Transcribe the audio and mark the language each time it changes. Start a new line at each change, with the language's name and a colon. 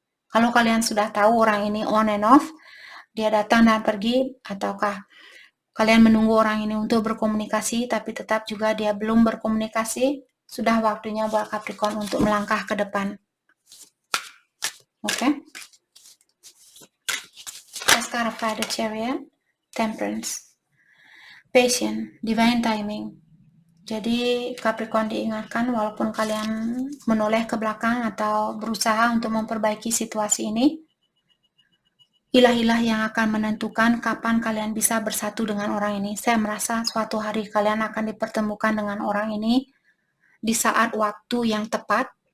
Indonesian: Kalau kalian sudah tahu orang ini
English: on and off,
Indonesian: dia datang dan pergi, ataukah kalian menunggu orang ini untuk berkomunikasi tapi tetap juga dia belum berkomunikasi, sudah waktunya buat Capricorn untuk melangkah ke depan. Oke.
English: Let's clarify the Chariot. Temperance. Patience, divine timing.
Indonesian: Jadi Capricorn diingatkan walaupun kalian menoleh ke belakang atau berusaha untuk memperbaiki situasi ini, ilah-ilah yang akan menentukan kapan kalian bisa bersatu dengan orang ini. Saya merasa suatu hari kalian akan dipertemukan dengan orang ini di saat waktu yang tepat.